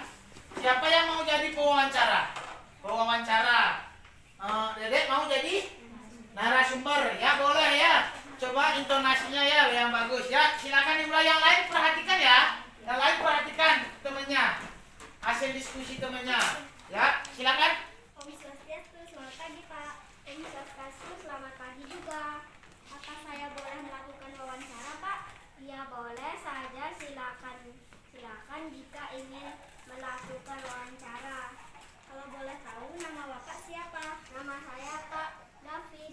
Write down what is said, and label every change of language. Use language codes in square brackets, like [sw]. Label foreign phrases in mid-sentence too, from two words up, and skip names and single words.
[id] Siapa yang mau jadi pewawancara? Dedek mau jadi narasumber? Ya, boleh ya. Coba intonasinya ya yang bagus ya. Silakan dimulai. Yang lain perhatikan ya. Yang lain perhatikan temannya. Hasil diskusi temannya. Ya, silakan. Om Swastiastu, selamat pagi Pak. Om Swastiastu, selamat pagi juga. Apa saya boleh melakukan wawancara Pak? Ya boleh saja, silakan jika ingin melakukan wawancara. Kalau boleh tahu nama Bapak siapa? Nama saya Pak David.